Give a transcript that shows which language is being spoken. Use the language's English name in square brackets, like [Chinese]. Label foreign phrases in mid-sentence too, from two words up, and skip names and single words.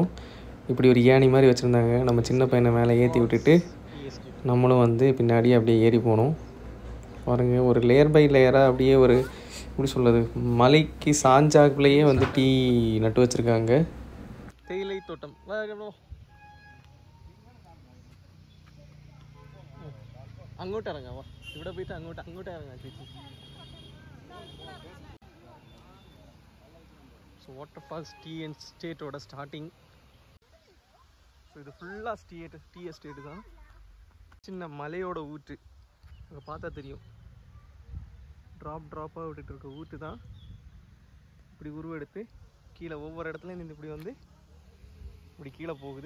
[Tamil] இப்படி ஒரு ஏணி மாதிரி வச்சுருந்தாங்க. நம்ம சின்ன பையனை மேலே ஏற்றி விட்டுட்டு நம்மளும் வந்து பின்னாடியே அப்படியே ஏறி போனோம். பாருங்கள், ஒரு [English] layer by layerஆக [Tamil] அப்படியே ஒரு எப்படி சொல்கிறது, மலைக்கு சாஞ்சாக்குள்ளேயே வந்து டீ நட்டு வச்சுருக்காங்க. தேயிலை தோட்டம். [Malayalam] അങ്ങോട്ട് ഇറങ്ങാം, ഇവിടെ പോയിട്ട് അങ്ങോട്ട് ഇറങ്ങാം ചേച്ചി. [Tamil] ஸோ வாட்டர் ஃபால்ஸ் டீ எஸ்டேட்டோட ஸ்டார்டிங். ஸோ இது ஃபுல்லாக [English] tea estateடு [Tamil] தான். சின்ன மலையோட ஊற்று அங்கே பார்த்தா தெரியும். ட்ராப்பாக விட்டுட்டு இருக்க ஊற்று தான் இப்படி உருவெடுத்து கீழே ஒவ்வொரு இடத்துலையும் நின்று இப்படி வந்து இப்படி கீழே போகுது.